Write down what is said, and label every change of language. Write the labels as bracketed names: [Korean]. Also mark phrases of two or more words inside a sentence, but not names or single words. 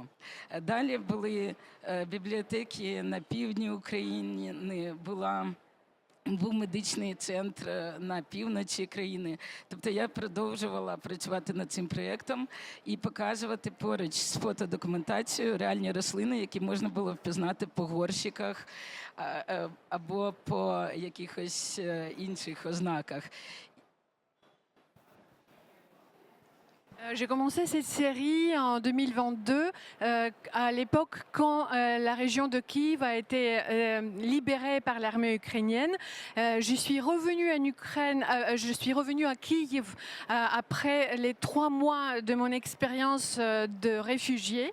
[Ukrainian] Далі були бібліотеки на півдні України, був медичний центр на півночі країни. Тобто я продовжувала працювати над цим проєктом і показувати поруч з фотодокументацією реальні рослини, які можна було впізнати по горщиках або по якихось інших ознаках. [French] J'ai commencé cette série en 2022, à l'époque quand la région de Kiev a été libérée par l'armée ukrainienne. Je suis revenue en Ukraine, je suis revenue à Kiev après les 3 mois de mon expérience de réfugiée.